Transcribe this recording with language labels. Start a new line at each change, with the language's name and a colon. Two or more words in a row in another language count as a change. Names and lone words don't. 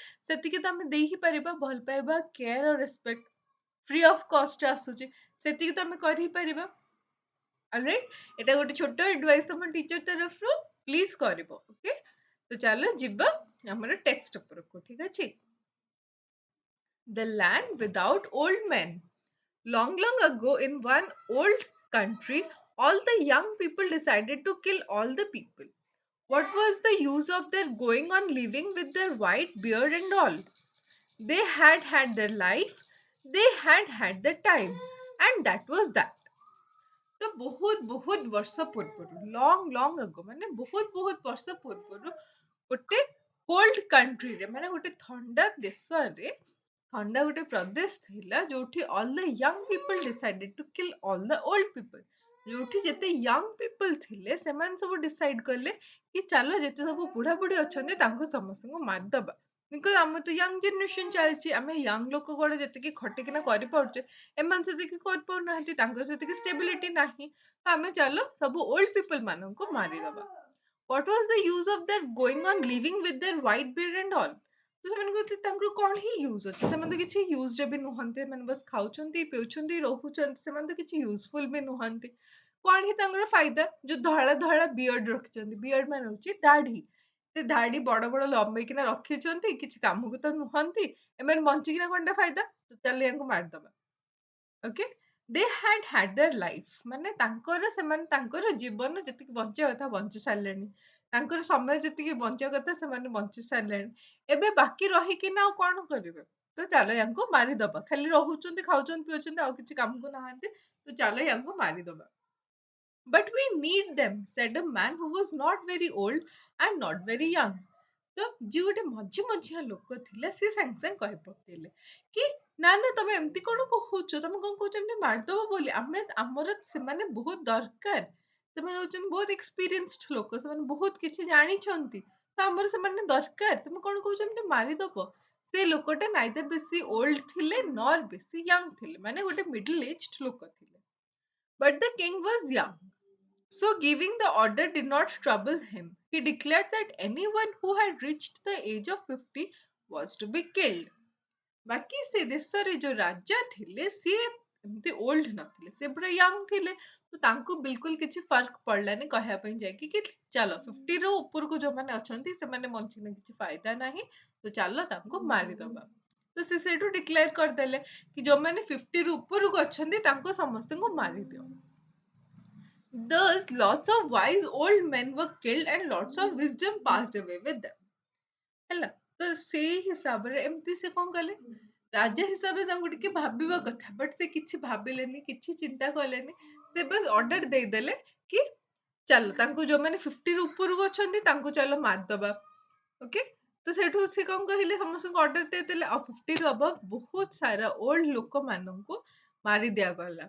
Odia: ସେତିକି ତ ଆମେ ଦେଇ ହିଁ ପାରିବା, ଭଲ ପାଇବା, କେୟାର ଆଉ
English: respect free of cost
Odia: ଆସୁଛି, ସେତିକି ତ ଆମେ କରି ହିଁ ପାରିବା। अलराइट, এটা ଗୋଟେ ଛୋଟ ଆଡଭାଇସ୍ ତମ ଟିଚର ତରଫରୁ ପ୍ଲିଜ କରିବ। ଓକେ, ତ ଚାଲ ଯିବା ଆମର ଟେକ୍ସଟ ଉପରକୁ। ଠିକ ଅଛି।
English: The land without old men. Long, long ago, in one old country, all the young people decided to kill all the people. What was the use of their going on living with their white beard and all? They had had their life, they had had their time, and that was that.
Odia: ତ ବହୁତ ବହୁତ ବର୍ଷ ପୂର୍ବରୁ,
English: long long ago,
Odia: ମାନେ ବହୁତ ବହୁତ ବର୍ଷ ପୂର୍ବରୁ ଗୋଟେ
English: cold countryରେ,
Odia: ମାନେ ଗୋଟେ ଥଣ୍ଡା ଦେଶରେ, ଥଣ୍ଡା ଗୋଟେ ପ୍ରଦେଶ ଥିଲା ଯୋଉଠି
English: all the young people decided to kill all the old people.
Odia: ଯୋଉଠି ଯେତେ
English: young people
Odia: ଥିଲେ ସେମାନେ ସବୁ ଡିସାଇଡ କଲେ କି ଚାଲ ଯେତେ ସବୁ ବୁଢାବୁଢୀ ଅଛନ୍ତି ତାଙ୍କୁ ସମସ୍ତଙ୍କୁ ମାରିଦବା। ବିକଜ ଆମର ତ
English: young generation
Odia: ଚାଲିଛି, ଆମେ ୟଙ୍ଗ ଲୋକ ଗୁଡା ଯେତିକି ଖଟିକିନା କରିପାରୁଛେ, ଏମାନେ ସେତିକି କରିପାରୁନାହାନ୍ତି, ତାଙ୍କର ସେତିକି ଷ୍ଟେବିଲିଟି ନାହିଁ, ତ ଆମେ ଚାଲ ସବୁ
English: old people
Odia: ମାନଙ୍କୁ ମାରିଦବା।
English: What was the use of their going on living with their white beard and all?
Odia: ତ ସେମାନେ କହୁଥିଲେ ତାଙ୍କର କଣ ହିଁ ୟୁଜ୍ ଅଛି, ସେମାନେ ତ କିଛି ୟୁଜ୍ରେ ବି ନୁହନ୍ତି, ସେମାନେ ବାସ୍ ଖାଉଛନ୍ତି, ପିଉଛନ୍ତି, ରହୁଛନ୍ତି, ସେମାନେ ତ କିଛି ୟୁଜଫୁଲ ବି ନୁହନ୍ତି। କଣ ହିଁ ତାଙ୍କର ଫାଇଦା? ଯୋଉ ଧଳା ଧଳା ବିୟର୍ଡ ରଖିଛନ୍ତି, ବିୟର୍ଡ ମାନେ ହଉଛି ଦାଢି, ସେ ଧାଡି ବଡ ବଡ ଲମ୍ବେଇକିନା ରଖିଛନ୍ତି, କିଛି କାମକୁ ତ ନୁହନ୍ତି, ଏମାନେ ବଞ୍ଚିକିନା କଣଟା ଫାଇଦା? ତ ଚାଲ ୟାଙ୍କୁ ମାରିଦବା। ଓକେ,
English: they had their life
Odia: ମାନେ ତାଙ୍କର ସେମାନେ ତାଙ୍କର ଜୀବନ ଯେତିକି ବଞ୍ଚିବା କଥା ବଞ୍ଚି ସାରିଲେଣି। ତାଙ୍କର ସମୟ ଯେତିକି ବଞ୍ଚିବା କଥା ସେମାନେ ବଞ୍ଚି ସାରିଲେଣି। ଏବେ ବାକି ରହିକିନା ଆଉ କଣ କରିବେ? ତ ଚାଲ ୟାଙ୍କୁ ମାରିଦବା। ଖାଲି ରହୁଛନ୍ତି, ଖାଉଛନ୍ତି, ପିଉଛନ୍ତି, ଆଉ କିଛି କାମକୁ ନାହାନ୍ତି। ତ ଚାଲ ୟାଙ୍କୁ ମାରିଦବା।
English: But we need them, said a man who was not very old and not very young.
Odia: ତ ଯିଏ ଗୋଟେ ମଝି ମଝିଆ ଲୋକ ଥିଲେ ସିଏ ସାଙ୍ଗେ ସାଙ୍ଗେ କହି ପକେଇଲେ କି ନା ନା ତମେ ଏମିତି କଣ କହୁଛ, ତମେ କଣ କହୁଛ ଏମିତି ମାରିଦବ ବୋଲି, ଆମେ ଆମର ସେମାନେ ବହୁତ ଦରକାର, ସେମାନେ ହଉଛନ୍ତି ବହୁତ ଏକ୍ସପିରିଏନ୍ସଡ ଲୋକ, ସେମାନେ ବହୁତ କିଛି ଜାଣିଛନ୍ତି, ତ ଆମର ସେମାନେ ଦରକାର, ତମେ କଣ କହୁଛ ଏମିତି ମାରିଦବ। ସେ ଲୋକଟା ନାଇଦର ବେଶୀ ଓଲ୍ଡ ଥିଲେ ନର ବେଶୀ ୟଙ୍ଗ ଥିଲେ, ମାନେ ଗୋଟେ
English: middle aged
Odia: ଲୋକ ଥିଲେ।
English: But the king was young, so giving the order did not trouble him. He declared that anyone who had reached the age of 50 was to be killed.
Odia: ବାକି ସେ ଦେଶରେ ଯୋଉ ରାଜା ଥିଲେ ସିଏ ଏମିତି ଓଲ୍ଡ ନଥିଲେ, ସେ ପୁରା ୟଙ୍ଗ ଥିଲେ। ତ ତାଙ୍କୁ ବିଲକୁଲ କିଛି ଫର୍କ ପଡିଲାନି କହିବା ପାଇଁ ଯାଇକି କି ଚାଲ 50 ରୁ ଉପରକୁ ଯୋଉମାନେ ଅଛନ୍ତି ସେମାନେ ବଞ୍ଚିଲେ କିଛି ଫାଇଦା ନାହିଁ, ତ ଚାଲ ତାଙ୍କୁ ମାରିଦବା। ତ ସେ ସେଇଠୁ ଡିକ୍ଲେୟାର କରିଦେଲେ କି ଯୋଉମାନେ 50 ରୁ ଉପରକୁ ଅଛନ୍ତି ତାଙ୍କୁ ସମସ୍ତଙ୍କୁ ମାରିଦିଅ।
English: Thus, lots of wise old men were killed and lots of wisdom passed away with them.
Odia: ହେଲା, ତ ସେଇ ହିସାବରେ ଏମିତି ସେ କଣ କଲେ, ରାଜା ହିସାବରେ ତାଙ୍କୁ ଟିକେ ଭାବିବା କଥା, ବଟ୍ ସେ କିଛି ଭାବିଲେନି, କିଛି ଚିନ୍ତା କଲେନି। ସେ ବାସ୍ ଅର୍ଡର ଦେଇଦେଲେ କି ଚାଲ ତାଙ୍କୁ ଯୋଉମାନେ 50 ରୁ ଉପରକୁ ଅଛନ୍ତି ତାଙ୍କୁ ଚାଲ ମାରିଦବା। ଓକେ, ତ ସେଠୁ ସେ କଣ କହିଲେ, ସମସ୍ତଙ୍କୁ ଅର୍ଡର ଦେଇଦେଲେ, ଆଉ 50 ରୁ ଅବଭ ବହୁତ ସାରା ଓଲ୍ଡ ଲୋକମାନଙ୍କୁ ମାରି ଦିଆଗଲା।